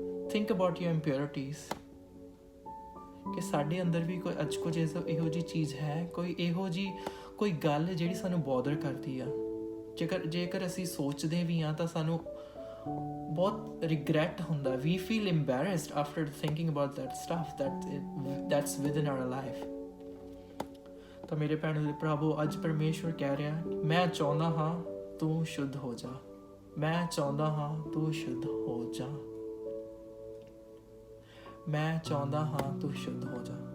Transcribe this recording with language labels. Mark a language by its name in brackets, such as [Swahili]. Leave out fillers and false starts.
[English] think about your impurities, [Punjabi] ਕਿ ਸਾਡੇ ਅੰਦਰ ਵੀ ਕੋਈ ਅੱਜ ਕੁਝ ਇਹੋ ਜਿਹੀ ਚੀਜ਼ ਹੈ, ਕੋਈ ਗੱਲ ਜਿਹੜੀ ਸਾਨੂੰ ਬੋਦਰ ਕਰਦੀ ਆ। ਜੇਕਰ ਅਸੀਂ ਸੋਚਦੇ ਵੀ ਹਾਂ ਤਾਂ ਸਾਨੂੰ ਬਹੁਤ ਰਿਗਰੈਟ ਹੁੰਦਾ। [English] We feel embarrassed after thinking about that stuff that's within our life। [Punjabi] ਤਾਂ ਮੇਰੇ ਭੈਣੋ ਦੇ ਭਰਾਵੋ, ਅੱਜ ਪਰਮੇਸ਼ਵਰ ਕਹਿ ਰਿਹਾ, ਮੈਂ ਚਾਹੁੰਦਾ ਹਾਂ ਤੂੰ ਸ਼ੁੱਧ ਹੋ ਜਾ, ਮੈਂ ਚਾਹੁੰਦਾ ਹਾਂ ਤੂੰ ਸ਼ੁੱਧ ਹੋ ਜਾ, ਮੈਂ ਚਾਹੁੰਦਾ ਹਾਂ ਤੂੰ ਸ਼ੁੱਧ ਹੋ ਜਾ।